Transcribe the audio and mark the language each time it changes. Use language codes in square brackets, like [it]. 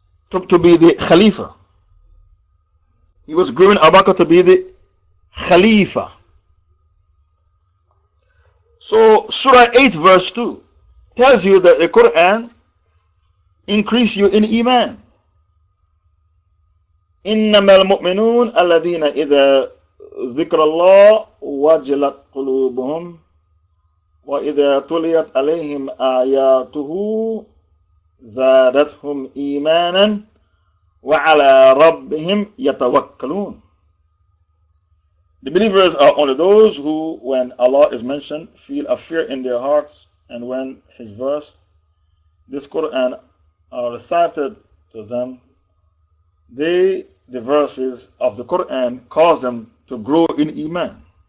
[en] To be the Khalifa. He was grooming Abu Bakr to be the Khalifa. So, Surah 8, verse 2 tells you that the Quran increase you in Iman. [ar] إنما المؤمنون الذين إذا ذكر الله وجلت قلوبهم وإذا تليت عليهم آياته زادتهم إيمانا وعلى ربهم يتوكلون. [en] The believers are only those who, when Allah is mentioned, feel a fear in their hearts, and when His verse, this Quran, are recited to them, the verses of the Quran cause them to grow in Iman.